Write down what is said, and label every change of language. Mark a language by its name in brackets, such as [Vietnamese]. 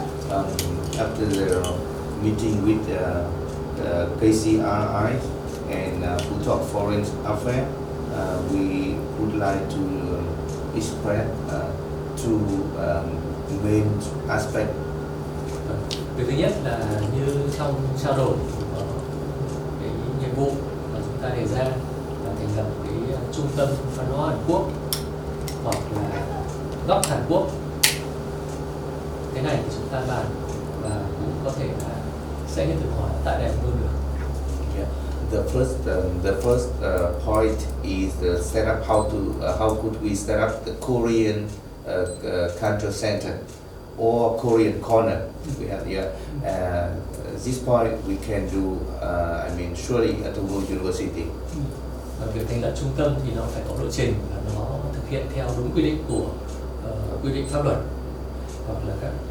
[English] After the meeting with KCRI and Phú Thọ Foreign Affairs, we would like to express two main aspects. [Vietnamese] Việc thứ nhất là như trong trao đổi có cái nhiệm vụ mà chúng ta đề ra là thành lập cái trung tâm văn hóa Hàn Quốc hoặc là góc Hàn Quốc. Cái này thì chúng ta bàn và cũng có thể là sẽ hiện thực hóa tại Đại Vương được. [English] Yeah. The first point is the setup. How could we set up the Korean culture center or Korean corner? We have this point we can do. Surely at the World University. [Vietnamese] Và việc thành lập trung tâm thì nó phải có lộ trình và nó thực hiện theo đúng quy định của quy định pháp luật hoặc là các.